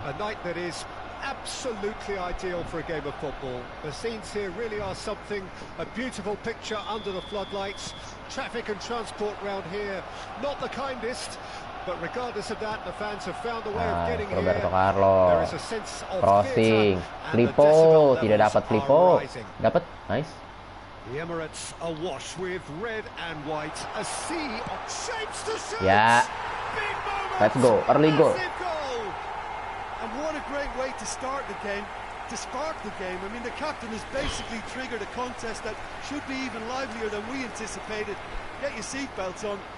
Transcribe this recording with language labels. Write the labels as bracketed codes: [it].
[en] A night that is absolutely ideal for a game of football. The scenes here really are something. A beautiful picture under the floodlights. Traffic and transport round here not the kindest, but regardless of that, the fans have found a way of getting here. Roberto Carlos. There is a sense of crossing. [id] Flipo, tidak dapat Flipo. Dapat, nice. [en] The Emirates awash with red and white. A sea of shapes to shoot. Ya. Let's go. Early goal. And what a great way to start the game, to spark the game. I mean, the captain has basically triggered a contest that should be even livelier than we anticipated. Get your seatbelts on.